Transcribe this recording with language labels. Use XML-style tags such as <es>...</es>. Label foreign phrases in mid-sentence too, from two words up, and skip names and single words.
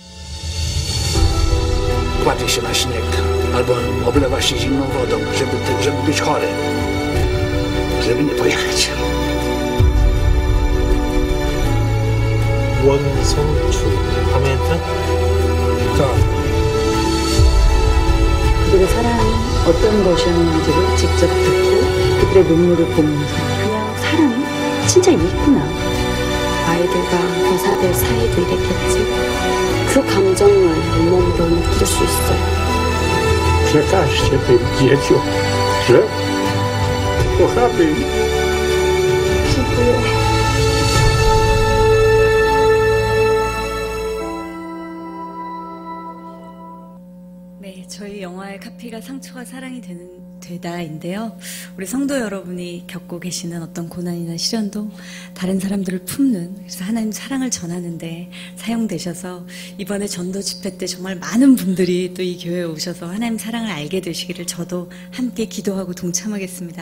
<pl>Kładzie się na śnieg albo oblewa się zimną wodą, żeby być chory, żeby nie pojechać. 원성추 pamięta? Tak.</pl> <ko>그들의 사랑이 어떤 것이었는지를 직접 듣고 그들의 눈물을 보면서 그냥 사랑이 진짜 있구나. 아이들과 교사들 사이도 이랬겠지. 그 감정을 몸으로 느낄 수 있어요.</ko> <pl>Przekażcie tym dzieciom, że kochamy ich. dziękuję.</pl> <ko>네, 저희 영화의 카피가 상처가 사랑이 되다인데요. 우리 성도 여러분이 겪고 계시는 어떤 고난이나 시련도 다른 사람들을 품는, 그래서 하나님 사랑을 전하는데 사용되셔서 이번에 전도 집회 때 정말 많은 분들이 또 이 교회에 오셔서 하나님 사랑을 알게 되시기를 저도 함께 기도하고 동참하겠습니다.</ko>